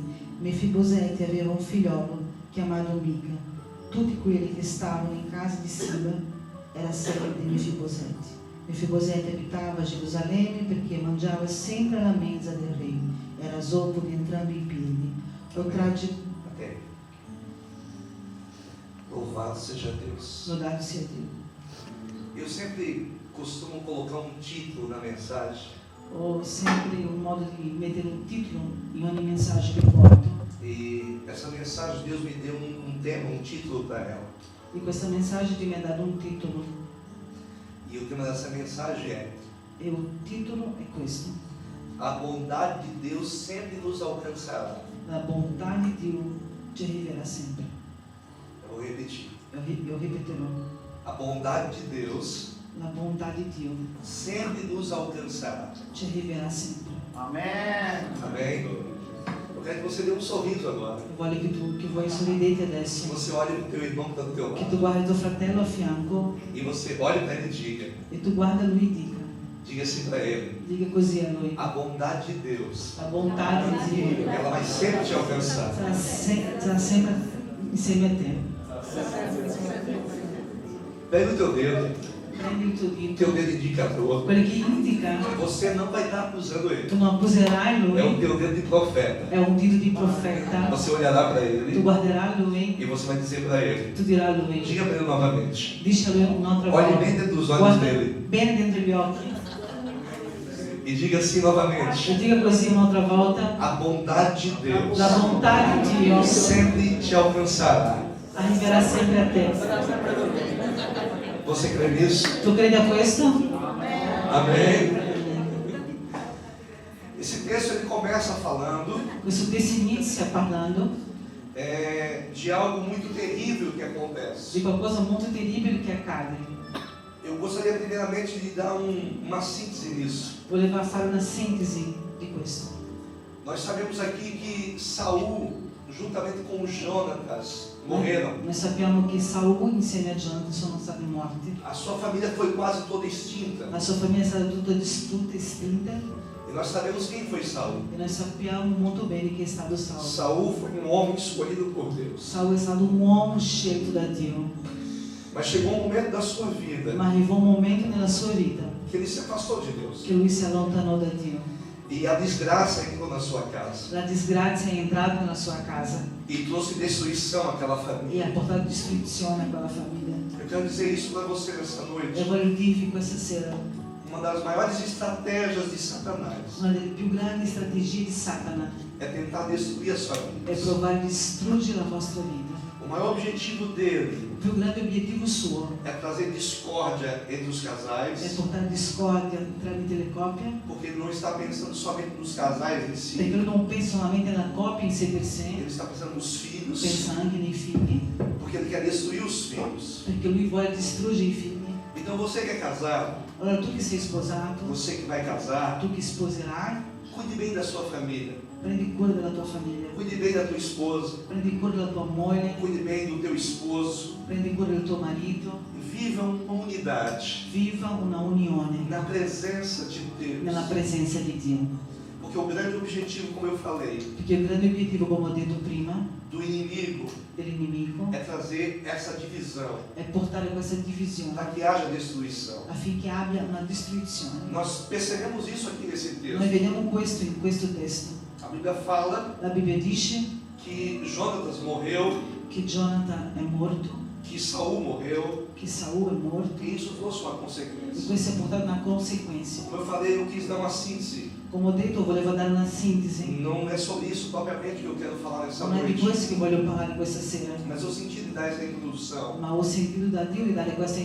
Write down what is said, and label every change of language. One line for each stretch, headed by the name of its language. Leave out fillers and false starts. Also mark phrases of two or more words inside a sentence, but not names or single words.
Italian: Mefibosete aveva un figliolo chiamato Mica. Tutti quelli che stavano in casa di Siba era servo di Mefibosete. Mefibosete abitava a Gerusalemme perché mangiava sempre alla mensa del re. Era zoppo di entrambi i piedi.
Portuguese: Louvado seja Deus. Louvado seja Deus. Eu sempre costumo colocar um título na mensagem.
Italian: Ho sempre un modo di mettere un titolo in ogni messaggio che porto.
Portuguese: E essa mensagem Deus me deu um tema, um título para ela.
Italian: E questa mensagem mi ha dato un titolo.
Portuguese: E o tema dessa mensagem é:
Italian: e o titolo è questo:
Portuguese: a bondade de Deus sempre nos alcançará.
Italian: La bontà di Dio ci arriverà sempre.
Portuguese: Eu vou repetir.
Italian: Eu ripeterò.
Portuguese: A bondade de Deus,
Italian: la bontà di Dio
Portuguese: sempre nos alcançará.
Italian: ci arriverà sempre.
Portuguese: Amém. Amém. Eu quero que você dê um sorriso agora.
Italian: Eu voglio che voi sorridete
Portuguese: Que
Italian: adesso.
Portuguese: você olhe para o teu irmão que está do teu
Italian: Che
Portuguese: lado.
Italian: tu guardi tuo fratello a fianco
Portuguese: E você olhe para ele e diga:
Italian: e tu guarda lui e dica:
Portuguese: Diga assim para ele:
Italian: Diga così a lui.
Portuguese: a bondade de Deus,
Italian: La bontà di Dio
Portuguese: ela vai sempre te alcançar.
Italian: sarà sempre insieme a te.
Portuguese: Pega o teu dedo,
Italian: Prendi il tuo
Portuguese: o
Italian: dito,
Portuguese: teu dedo indicador.
Italian: quello che indica,
Portuguese: Você não vai estar acusando ele.
Italian: tu non accuserai
Portuguese: É o
Italian: lui,
Portuguese: teu dedo de profeta.
Italian: è un dito di profeta,
Portuguese: Você olhará para
Italian: tu
Portuguese: ele
Italian: guarderai lui,
Portuguese: e você vai dizer para ele.
Italian: tu dirai a lui,
Portuguese: Diga para ele novamente.
Italian: dici a lui un'altra
Portuguese: Olhe
Italian: volta,
Portuguese: bem dentro dos olhos
Italian: guarda
Portuguese: dele
Italian: bene dentro gli occhi
Portuguese: e diga assim novamente:
Italian: e dica così un'altra volta,
Portuguese: a bondade de Deus
Italian: la bontà di Dio
Portuguese: sempre te alcançará.
Italian: arriverà sempre a te.
Portuguese: Você crê nisso?
Italian: Tu credi a questo?
Portuguese: Amém? Esse texto ele começa falando
Italian: Questo testo inizia parlando
Portuguese: de algo muito terrível que
Italian: di
Portuguese: acontece.
Italian: qualcosa molto terribile che accade.
Portuguese: Eu gostaria primeiramente de dar uma síntese nisso.
Italian: Volevo fare una sintesi di questo.
Portuguese: Nós sabemos aqui que Saul, juntamente com Jonatas, morreram.
Italian: Noi sappiamo che Saul insieme a Jonathan sono stati morti.
Portuguese: A sua família foi quase toda extinta.
Italian: La sua famiglia è stata tutta distrutta, estinta,
Portuguese: E nós sabemos quem foi Saul.
Italian: e noi sappiamo molto bene chi è stato Saul.
Portuguese: Saul foi um homem escolhido por Deus.
Italian: Saul è stato un uomo scelto da Dio,
Portuguese: Mas chegou um momento da sua vida
Italian: ma arrivò un momento nella sua vita
Portuguese: que ele se afastou de Deus.
Italian: che lui si allontanò da Dio.
Portuguese: E a desgraça entrou na sua casa.
Italian: La disgrazia è entrata nella sua casa
Portuguese: E trouxe destruição àquela
Italian: e ha
Portuguese: família.
Italian: portato distruzione a quella famiglia.
Portuguese: Eu quero dizer isso para você nessa
Italian: E
Portuguese: noite.
Italian: voglio dirvi questa sera,
Portuguese: Uma das maiores estratégias de Satanás
Italian: una delle più grandi strategie di Satana
Portuguese: é tentar destruir as
Italian: è
Portuguese: famílias.
Italian: provare a distruggere la vostra vita.
Portuguese: O maior objetivo dele
Italian: Il più grande obiettivo suo
Portuguese: é trazer discórdia entre os
Italian: è
Portuguese: casais,
Italian: portare discordia tramite le coppie,
Portuguese: porque ele não está pensando somente nos casais em
Italian: perché si, lui non pensa solamente alla coppia in sé per sé,
Portuguese: ele está pensando nos filhos,
Italian: pensa anche nei figli,
Portuguese: porque ele quer destruir os filhos.
Italian: perché lui vuole distruggere i figli.
Portuguese: Então você que é casado,
Italian: Allora tu che sei sposato,
Portuguese: você que vai casar,
Italian: tu che sposerai,
Portuguese: cuide bem da sua família,
Italian: prendi cura della tua famiglia,
Portuguese: cuide bem da tua esposa,
Italian: prendi cura della tua moglie,
Portuguese: cuide bem do teu esposo,
Italian: prendi cura del tuo marito,
Portuguese: vivam uma unidade
Italian: viva una unione
Portuguese: na presença de
Italian: nella
Portuguese: Deus,
Italian: presenza di Dio.
Portuguese: porque o grande objetivo, como eu falei,
Italian: Perché il grande obiettivo, come ho detto prima,
Portuguese: do inimigo
Italian: dell'inimico
Portuguese: é trazer essa divisão,
Italian: è portare questa divisione
Portuguese: para que haja destruição.
Italian: affinché abbia una distruzione.
Portuguese: Nós percebemos isso aqui nesse
Italian: Noi
Portuguese: texto.
Italian: vediamo questo in questo testo.
Portuguese: A Bíblia fala
Italian: La Bibbia dice
Portuguese: que Jonatas morreu,
Italian: che Jonathan è morto,
Portuguese: que Saul morreu,
Italian: che Saul è morto,
Portuguese: e isso trouxe uma
Italian: e
Portuguese: consequência.
Italian: questo è portato una conseguenza.
Portuguese: Como eu falei, eu quis dar uma síntese.
Italian: Come ho detto, volevo dare una sintesi.
Portuguese: Não é sobre isso propriamente que eu quero falar nessa
Italian: Non è di
Portuguese: noite,
Italian: questo che voglio parlare questa sera,
Portuguese: mas eu senti de dar essa introdução.
Italian: ma ho sentito da Dio di dare questa